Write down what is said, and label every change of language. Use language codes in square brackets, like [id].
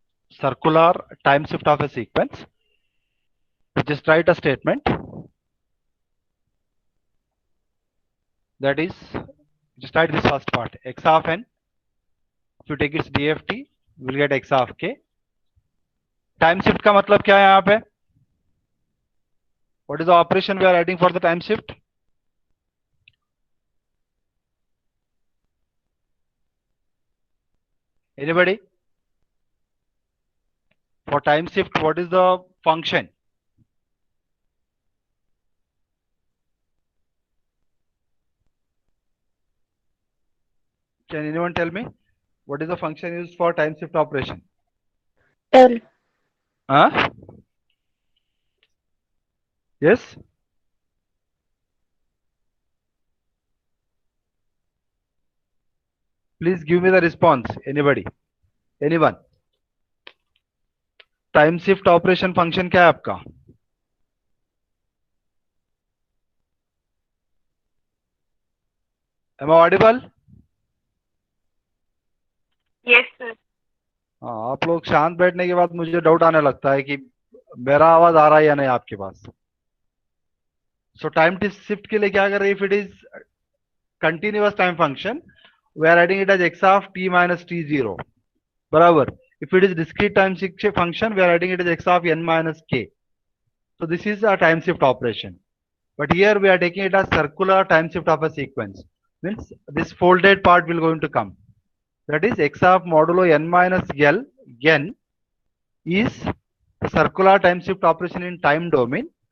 [en] Circular time shift of a sequence. You just write a statement. That is, just write this first part. X of n. If you take its DFT, you will get x of k. [hi] Time shift का मतलब क्या है यहाँ पे? [en] What is the operation we are adding for the time shift? Anybody? For time shift, what is the function? Can anyone tell me? What is the function used for time shift operation? L. Huh? Yes? Please give me the response. Anybody? Anyone? [hi] Time shift operation function क्या है आपका? [en] Am I audible? Yes, sir. [hi] हाँ, आप लोग शांत बैठने के बाद मुझे डाउट आने लगता है कि मेरा आवाज आ रहा है या नहीं आपके पास. सो टाइम शिफ्ट के लिए क्या करें? [en] If it is continuous time function, we are adding it as x of t minus t zero. [hi] बराबर. [en] If it is discrete time shift function, we are adding it as x of n minus k. So this is a time shift operation. But here we are taking it as circular time shift of a sequence. Means this folded part will going to come. That is x of modulo n minus L n is the circular time shift operation in time domain.